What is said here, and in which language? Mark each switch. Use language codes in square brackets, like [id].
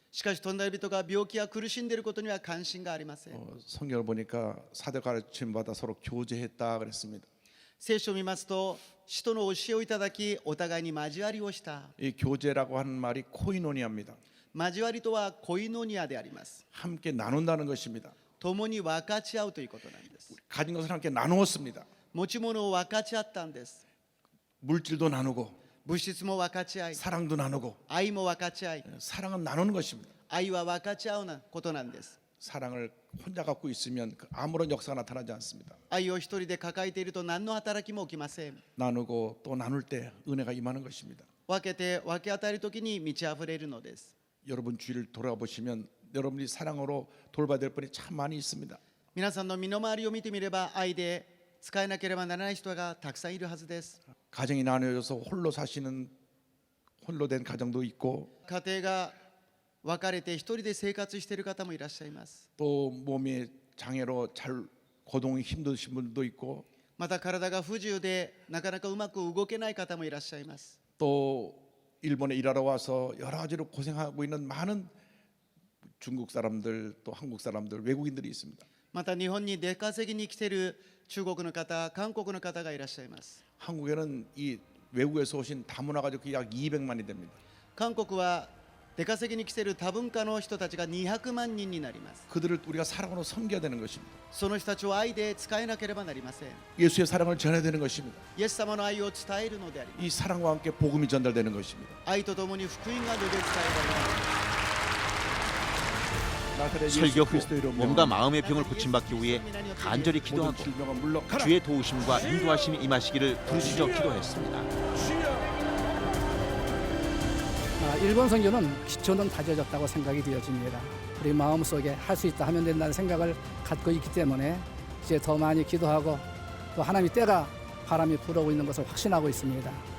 [ja] しかし隣人が病気や苦しんでいることには関心がありません。 [ko] 성경을 보니까 사도 가르침 받아 서로 교제했다 그랬습니다. [ja] 聖書を見ますと、使徒の教えをいただき、お互いに交わりをした。 [ko] 이 교제라고 하는 말이 코이노니아입니다. [ja] 交わりとはコイノニアであります。 [ko] 함께 나눈다는 것입니다. [ja] 共に分かち合うということなんです。 [ko] 가진 것을 함께 나누었습니다. [ja] 持ち物を分かち合ったんです。 [ko] 물질도 나누고 [ja] 物質も分かち合い、 [ko] 사랑도 나누고 [ja] 愛も分かち合い、 [ko] 사랑은 나누는 것입니다. [ja] 愛は分かち合うことなんです。 [ko] 사랑을 혼자 갖고 있으면 아무런 역사가 나타나지 않습니다. [ja] 愛を一人で抱えていると何の働きも起きません。 [ko] 나누고 또 나눌 때 은혜가 임하는 것입니다. [ja] 分けて分け与えるときに満ち溢れるのです。 [ko] 여러분 주위를 돌아보시면 여러분이 사랑으로 돌봐야 될 분이 참 많이 있습니다. [ja] 皆さんの身の回りを見てみれば、愛で使えなければならない人がたくさんいるはずです。 [ko] 가정이 나누어져서 홀로 사시는 홀로 된 가정도 있고 [ja] 家庭が分かれて一人で生活している方もいらっしゃいます。 [ko] 또 몸의 장애로 잘 고동이 힘드신 분도 있고 [ja] また体が不自由でなかなかうまく動けない方もいらっしゃいます。 [ko] 또 일본에 일하러 와서 여러 가지로 고생하고 있는 많은 중국 사람들 또 한국 사람들 외국인들이 있습니다. [ja] また日本に出稼ぎに来ている中国の方、韓国の方がいらっしゃいます。 [ko] 한국에는 이 외국에서 오신 다문화 가족이 약 200만이 됩니다. [ja] 韓国は出稼ぎに来ている多文化の人たちが200万人になります。 [ko] 그들을 우리가 사랑으로 섬겨야 되는 것입니다. [ja] その人たちを愛で使えなければなりません。 [ko] 예수의 사랑을 전해야 되는 것입니다. [ja] イエス様の愛を伝えるのであります。 [ko] 이 사랑과 함께 복음이 전달되는 것입니다. [ja] 愛とともに福音が述べ伝えられます。 [ko] 설교 후 몸과 마음의 병을 고침받기 위해 간절히 기도하고 주의 도우심과 인도하심이 임하시기를 부르짖어 기도했습니다. 일본 선교는 기초는 다져졌다고 생각이 되어집니다. 우리 마음속에 할 수 있다 하면 된다는 생각을 갖고 있기 때문에 이제 더 많이 기도하고 또 하나님의 때가 바람이 불어오고 있는 것을 확신하고 있습니다.